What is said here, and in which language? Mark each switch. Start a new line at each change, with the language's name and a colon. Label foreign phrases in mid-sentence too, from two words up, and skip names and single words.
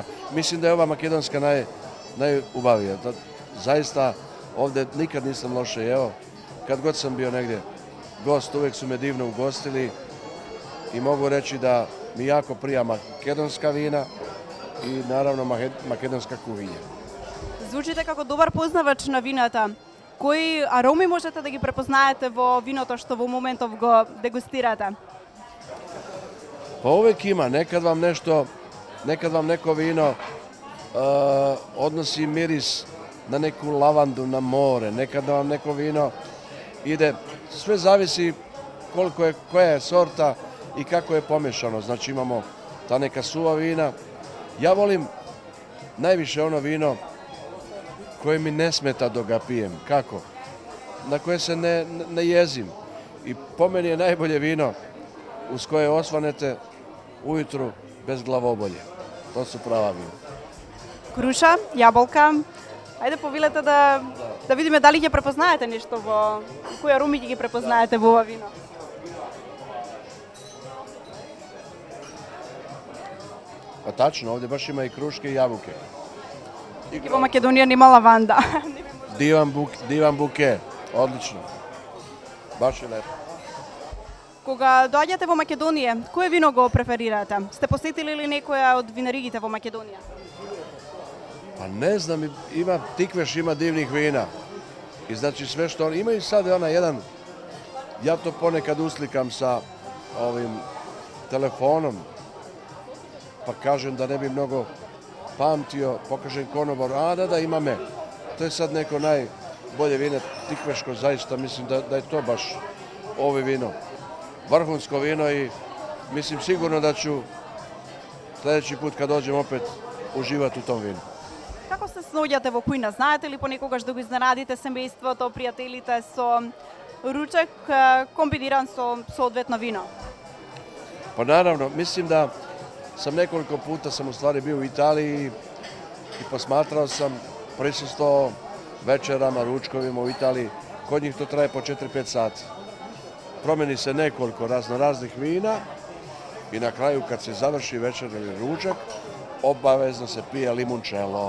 Serbian: Mislim da je ova makedonska najubavija. Zaista ovdje nikad nisam loše jeo. Kad god sam bio negdje gost, uvijek su me divno ugostili i mogu reći da mi jako prija makedonska vina i naravno makedonska kuhinja.
Macedonian: Звучите како добар познавач на вината. Кои ароми можете да ги препознаете во виното што во моментов го дегустирате?
Serbian: Pa uvijek ima, nekad vam neko vino odnosi miris na neku lavandu, na more, nekad vam neko vino ide, sve zavisi koja je sorta i kako je pomješano. Znači imamo ta neka suva vina. Ja volim najviše ono vino koje mi ne smeta dok ga pijem. Kako? Na koje se ne jezim. I po meni je najbolje vino uz koje osvanete ujutru bez glavobolje. To su prava vina.
Macedonian: Круша, јаболка. Ајде повилете да видиме дали ќе препознаете нешто во кои ароми ќе ги препознаете во ова вино.
Serbian: Pa tačno, ovdje baš ima i kruške i jabuke.
Macedonian: И во Македонија нема лаванда.
Serbian: Divan buke, odlično. Baš je lepo.
Macedonian: Кога доаѓате во Македонија, кое вино го преферирате? Сте посетили ли некоја од винаригите во Македонија?
Serbian: Pa ne znam, ima Tikveš, ima divnih vina. I znači sve što ima i sad jedan, ja to ponekad uslikam sa ovim telefonom, pa kažem da ne bi mnogo pamtio, pokažem konobar, da ima me. To je sad neko najbolje vino, Tikveško, zaista mislim da je to baš ovo vino. Vrhunsko vino i mislim sigurno da ću sljedeći put kad dođem opet uživati u tom vinu.
Macedonian: Како се сноѓате во кујна? Знаете ли понекогаш да го изненадите семејството, пријателите со ручек комбиниран со соодветно вино?
Serbian: Pa naravno, mislim da sam nekoliko puta u stvari bio u Italiji i posmatrao sam, prisustvovao večerama, ručkovima u Italiji. Kod njih to traje po 4-5 sati. Promeni se nekoliko raznih vina i na kraju kad se završi večer ili ručak, obavezno se pije limoncello.